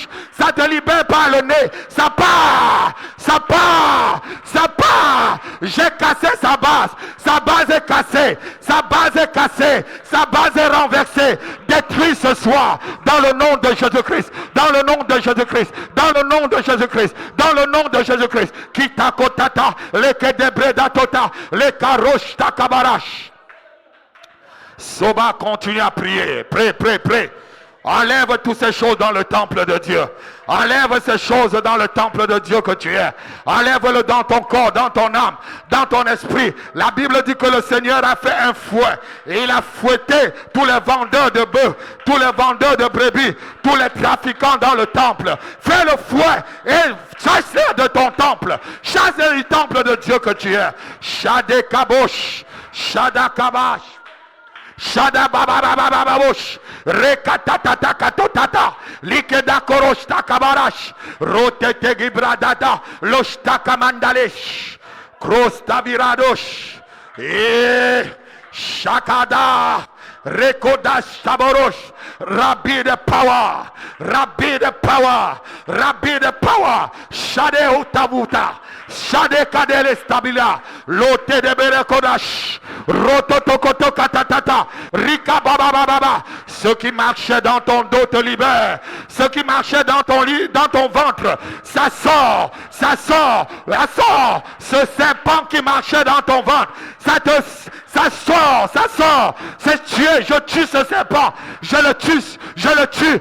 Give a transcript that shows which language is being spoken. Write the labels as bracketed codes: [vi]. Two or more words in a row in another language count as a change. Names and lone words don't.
[fr] Ça te libère par le nez. Ça part. Ça part. Ça part. J'ai cassé sa base. Sa base est cassée. Sa base est cassée. Sa base est renversée. Détruis ce soir dans le nom de Jésus-Christ. Dans le nom de Jésus-Christ. Dans le nom de Jésus-Christ. Dans le nom de Jésus-Christ. Kitakotata. Lekedebredatota. Lekarosh takabarash. Soba, continue à prier. Prie, prie, prie. Enlève toutes ces choses dans le temple de Dieu. Enlève ces choses dans le temple de Dieu que tu es. Enlève-le dans ton corps, dans ton âme, dans ton esprit. La Bible dit que le Seigneur a fait un fouet. Et il a fouetté tous les vendeurs de bœufs, tous les vendeurs de brebis, tous les trafiquants dans le temple. Fais le fouet et chasse-les de ton temple. Chasse-les du temple de Dieu que tu es. Shade Kabosh, Shada Kabash. Shada baba baba baba bosh rekatata katotata likeda koroshta kabarash rotete gibradata loshta kamandalesh krosta viradosh shakada rekodash saborosh rabbi [en] the power rabbi the power rabbi the power shade utavuta shade kadele stabila lote de berekodash rototokoto katatata rika baba baba. [fr] Ceux qui marchaient dans ton dos te libèrent. Ceux qui marchaient dans ton lit, dans ton ventre, ça sort, ça sort, ça sort. Ce serpent qui marchait dans ton ventre, ça sort. C'est tué. Je tue ce serpent. Je le tue.